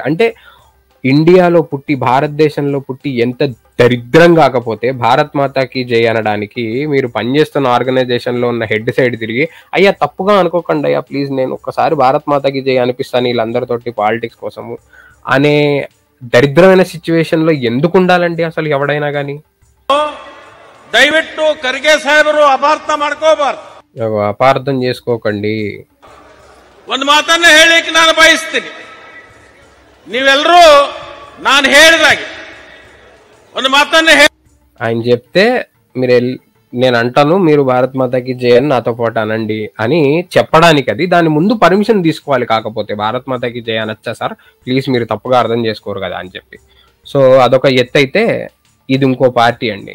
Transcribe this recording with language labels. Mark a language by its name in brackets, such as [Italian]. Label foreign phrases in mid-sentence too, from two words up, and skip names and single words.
[Telugu] అంటే ఇండియాలో పుట్టి భారతదేశంలో పుట్టి ఎంత దరిద్రం కాకపోతే [Hindi] भारत माता की जय [Telugu] అనడానికి మీరు పనిచేస్తున్న ఆర్గనైజేషన్ లో ఉన్న [English] head side [Telugu] తిరిగి అయ్యా తప్పుగా అనుకోకండి అయ్యా ప్లీజ్, నేను ఒక్కసారి [Hindi] भारत माता की जय [Telugu] అనిపిస్తాను వీళ్ళందరితోటి పాలిటిక్స్ కోసము అనే దరిద్రమైన సిచ్యువేషన్ లో ఎందుకు ఉండాలండి అసలు ఎవడైనా గానీ? [Kannada] దయవిಟ್ಟು ఖర్గే సాహెబರು ಅಪಾರ್ಥ ಮಾಡ್ಕೋಬಾರ್ದು, [Telugu] అపార్థం చేసుకోకండి. [Kannada] ಒಂದು ಮಾತನ್ನ ಹೇಳಿಕ್ಕೆ ನಾನು ಬಯಸ್ತೀನಿ. ನೀವೆಲ್ಲರೂ ನಾನು ಹೇಳಿದಾಗೆ ಒಂದು ಮಾತನ್ನ [Telugu] ఆయన చెప్తే నేను అంటాను మీరు [Hindi] भारत माता की जय [Telugu] అని నాతో పాటు అనండి అని చెప్పడానికి. అది దాని ముందు పర్మిషన్ తీసుకోవాలి. కాకపోతే [Hindi] भारत माता की जय [Telugu] అనొచ్చా సార్ ప్లీజ్ మీరు తప్పుగా అర్థం చేసుకోరు కదా అని చెప్పి. సో అదొక ఎత్తు అయితే, ఇది ఇంకో పార్టీ అండి.